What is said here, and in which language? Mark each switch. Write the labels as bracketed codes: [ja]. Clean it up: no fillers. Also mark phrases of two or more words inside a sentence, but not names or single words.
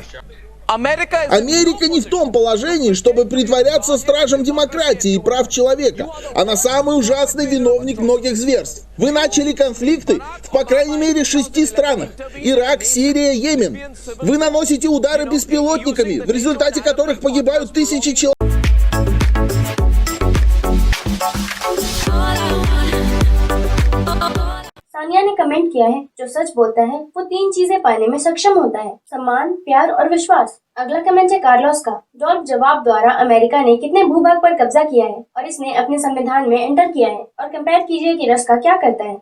[ru] Америка не в том положении, чтобы притворяться стражем демократии и прав человека. Она самый ужасный виновник многих зверств. Вы начали конфликты в, по крайней мере, 6 странах. Ирак, Сирия, Йемен. Вы наносите удары беспилотниками, в результате которых погибают тысячи человек. [hi] सानिया ने कमेंट किया है, जो सच बोलता है वो 3 चीजें पाने में सक्षम होता है: सम्मान, प्यार और विश्वास। अगला कमेंट है कार्लोस का। डॉल्फ जवाब द्वारा अमेरिका ने कितने भूभाग पर कब्जा किया है और इसने अपने संविधान में एंटर किया है, और कंपेयर कीजिए कि रस्का क्या करता है।